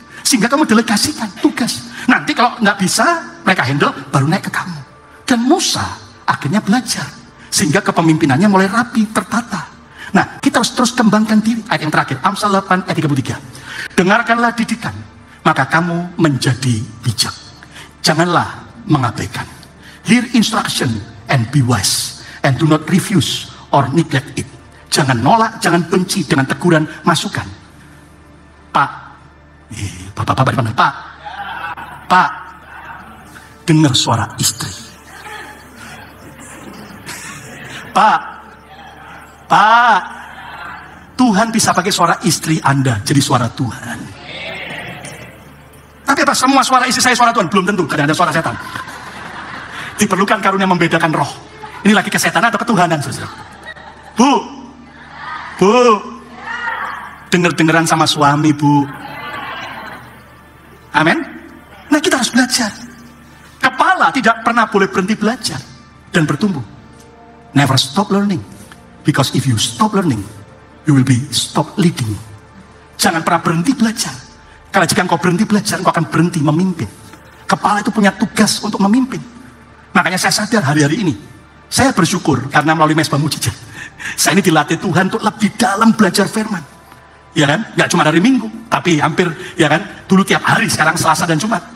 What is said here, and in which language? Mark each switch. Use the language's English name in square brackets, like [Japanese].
[Indonesian] Sehingga kamu delegasikan tugas. Nanti kalau nggak bisa mereka handle, baru naik ke kamu. Dan Musa akhirnya belajar, sehingga kepemimpinannya mulai rapi, tertata. Nah, kita harus terus kembangkan diri. Ayat yang terakhir, Amsal 8 ayat 33. Dengarkanlah didikan, maka kamu menjadi bijak. Janganlah mengabaikan. [English] Hear instruction and be wise, and do not refuse or neglect it. [Indonesian] Jangan nolak, jangan benci dengan teguran, masukan. Bapak-bapak di mana? Pak, dengar suara istri. Pak, Tuhan bisa pakai suara istri Anda jadi suara Tuhan. Tapi apa semua suara istri saya suara Tuhan? Belum tentu, kadang ada suara setan. Diperlukan karunia membedakan roh. Ini lagi kesetanan atau ketuhanan, saudara? Bu, denger-dengeran sama suami, Bu. Amin. Nah, kita harus belajar. Kepala tidak pernah boleh berhenti belajar dan bertumbuh. [English] Never stop learning. Because if you stop learning, you will be stop leading. [Indonesian] Jangan pernah berhenti belajar. Karena jika engkau berhenti belajar, engkau akan berhenti memimpin. Kepala itu punya tugas untuk memimpin. Makanya saya sadar hari-hari ini, saya bersyukur karena melalui Mesbah Mujizat, saya ini dilatih Tuhan untuk lebih dalam belajar firman. Ya kan? Nggak cuma hari Minggu, tapi hampir, ya kan? Dulu tiap hari, sekarang Selasa dan Jumat.